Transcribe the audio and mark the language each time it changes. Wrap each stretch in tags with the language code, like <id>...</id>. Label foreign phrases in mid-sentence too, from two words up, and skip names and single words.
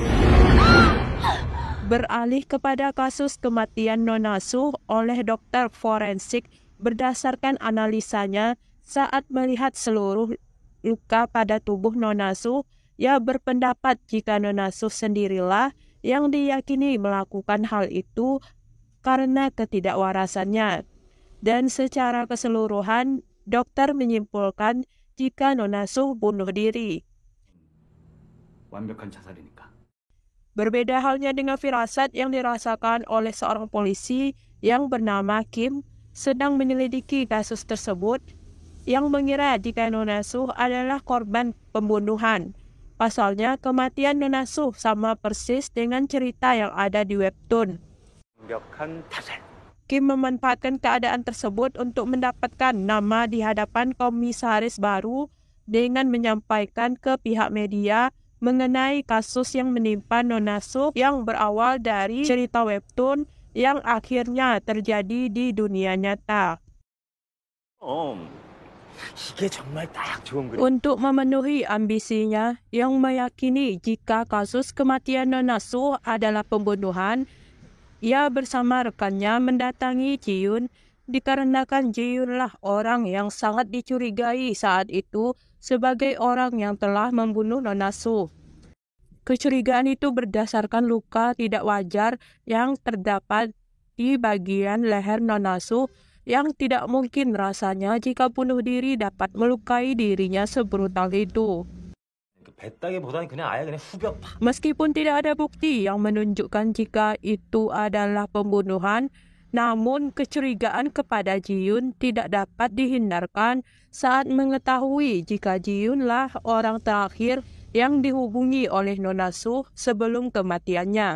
<id>Beralih kepada kasus kematian Nona Su oleh dokter forensik berdasarkan analisanya saat melihat seluruh luka pada tubuh Nona Su, ia berpendapat jika Nona Su sendirilah yang diyakini melakukan hal itu karena ketidakwarasannya. Dan secara keseluruhan, dokter menyimpulkan jika Nona Su bunuh diri.</id> <ko>완벽한 자살이니까.</ko> <id>Berbeda halnya dengan firasat yang dirasakan oleh seorang polisi yang bernama Kim sedang menyelidiki kasus tersebut, yang mengira jika Nona Su adalah korban pembunuhan. Pasalnya, kematian Nona Su sama persis dengan cerita yang ada di webtoon.</id> <ko>완벽한 타살.</ko> <id>Kim memanfaatkan keadaan tersebut untuk mendapatkan nama di hadapan komisaris baru dengan menyampaikan ke pihak media mengenai kasus yang menimpa Nona Su yang berawal dari cerita webtoon yang akhirnya terjadi di dunia nyata.</id> <ko>이게 정말 딱 좋은 그림.</ko> <id>Untuk memenuhi ambisinya yang meyakini jika kasus kematian Nona Su adalah pembunuhan, ia bersama rekannya mendatangi Ji-yoon dikarenakan Ji-yoon lah orang yang sangat dicurigai saat itu sebagai orang yang telah membunuh Nona Su. Kecurigaan itu berdasarkan luka tidak wajar yang terdapat di bagian leher Nona Su yang tidak mungkin rasanya jika bunuh diri dapat melukai dirinya sebrutal itu.</id> <ko>뱉다기보다는 그냥 아예 그냥 후벼 팍.</ko> <id>Meskipun tidak ada bukti yang menunjukkan jika itu adalah pembunuhan, namun kecurigaan kepada Ji-yoon tidak dapat dihindarkan saat mengetahui jika Ji-yoon lah orang terakhir yang dihubungi oleh Nona Su sebelum kematiannya.</id>